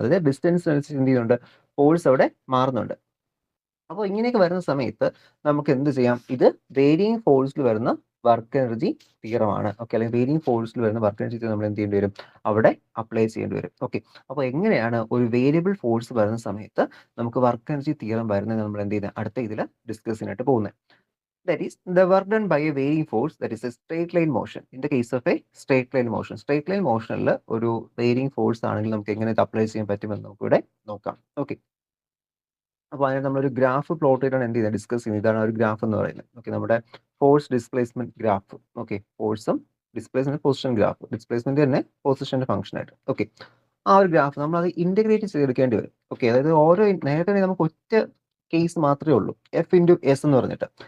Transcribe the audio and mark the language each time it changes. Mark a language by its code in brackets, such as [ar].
[ml] അതായത് ഡിസ്റ്റൻസ് അനുസരിച്ച് എന്ത് ചെയ്യുന്നുണ്ട്, ഫോഴ്സ് അവിടെ മാറുന്നുണ്ട്. അപ്പോൾ ഇങ്ങനെയൊക്കെ വരുന്ന സമയത്ത് നമുക്ക് എന്ത് ചെയ്യാം, ഇത് വേരിയിങ് ഫോഴ്സിൽ വരുന്ന വർക്ക് എനർജി തിയറമാണ്. ഓക്കെ, അല്ലെങ്കിൽ വേരിയിങ് ഫോഴ്സിൽ വരുന്ന വർക്ക് എനർജി തിയറം നമ്മൾ എന്ത് ചെയ്യേണ്ടി വരും, അവിടെ അപ്ലൈ ചെയ്യേണ്ടി വരും. ഓക്കെ, അപ്പോൾ എങ്ങനെയാണ് ഒരു വേരിയബിൾ ഫോഴ്സ് വരുന്ന സമയത്ത് നമുക്ക് വർക്ക് എനർജി തിയറം വരുന്നത് നമ്മൾ എന്ത് ചെയ്യുന്നത് അടുത്ത ഇതിൽ ഡിസ്കസ് ചെയ്യാനായിട്ട് പോകുന്നത്. [en] That is the work done by a varying force, that is a straight line motion. In the case of a straight line motion, [ml] straight line motionൽ ഒരു varying force ആണെങ്കിൽ നമുക്ക് എങ്ങനെ ഇത് അപ്ലൈ ചെയ്യാൻ പറ്റുമെന്ന് നമുക്ക് ഇവിടെ നോക്കാം. ഓക്കെ, അപ്പോൾ അതിന് നമ്മളൊരു ഗ്രാഫ് പ്ലോട്ട് ചെയ്താണ് എന്ത് ചെയ്യുന്നത് ഡിസ്കസ് ചെയ്യുന്നത്. ഇതാണ് ഒരു ഗ്രാഫ് എന്ന് പറയുന്നത്. ഓക്കെ, നമ്മുടെ ഫോഴ്സ് ഡിസ്പ്ലേസ്മെന്റ് ഗ്രാഫ്. ഓക്കെ, ഫോഴ്സും ഡിസ്പ്ലേസ്മെന്റ് പൊസിഷൻ ഗ്രാഫ്, ഡിസ്പ്ലേസ്മെന്റ് തന്നെ പൊസിഷന്റെ ഫംഗ്ഷൻ ആയിട്ട്. ഓക്കെ, ആ ഒരു ഗ്രാഫ് നമ്മൾ അത് ഇന്റഗ്രേറ്റ് ചെയ്തെടുക്കേണ്ടി വരും. ഓക്കെ, അതായത് ഓരോ നേരത്തെ നമുക്ക് ഒറ്റ കേസ് മാത്രമേ ഉള്ളൂ, എഫ് ഇൻറ്റു എസ് എന്ന് പറഞ്ഞിട്ട്.